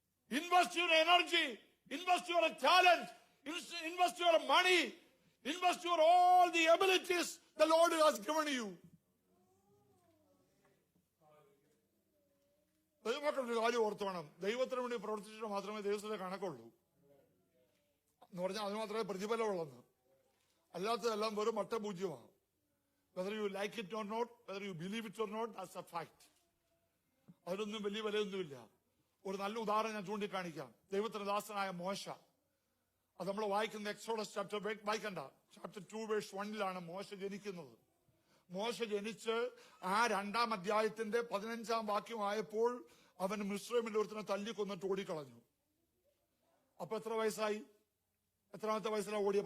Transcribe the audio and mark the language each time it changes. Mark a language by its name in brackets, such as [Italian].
[English] Invest your energy, invest your talent, invest your money, invest your all the abilities the Lord has given you. [Malayalam] ദൈവമക്കളുടെ ഒരു കാര്യം ഓർത്തു വേണം. ദൈവത്തിന് വേണ്ടി പ്രവർത്തിച്ചിട്ട് മാത്രമേ ദൈവത്തിന്റെ കണക്കുള്ളൂ എന്ന് പറഞ്ഞാൽ അതിന് മാത്രമേ പ്രതിഫലമുള്ളെന്ന്. അല്ലാത്തതെല്ലാം വെറും മട്ടപൂജ്യമാണ്. [English] Whether you like it or not, whether you believe it or not, that's a fact. [Malayalam] അതിലൊന്നും വലിയ വിലയൊന്നുമില്ല. ഒരു നല്ല ഉദാഹരണം ഞാൻ ചൂണ്ടിക്കാണിക്കാം. ദൈവത്തിന്റെ ദാസനായ മോശ. അത് നമ്മൾ വായിക്കുന്ന എക്സോഡസ് ചാപ്റ്റർ, വായിക്കണ്ട, ചാപ്റ്റർ 2:1 മോശ ജനിക്കുന്നത്. മോശ ജനിച്ച് ആ 2-ാം അധ്യായത്തിന്റെ 15-ാം വാക്യമായപ്പോൾ അവൻ മിസ്രൈമിൽ ഒരുത്തനെ തല്ലിക്കൊന്നിട്ട് ഓടിക്കളഞ്ഞു. അപ്പൊ എത്ര വയസ്സായി? എത്രാമത്തെ വയസ്സിലാണ് ഓടിയ?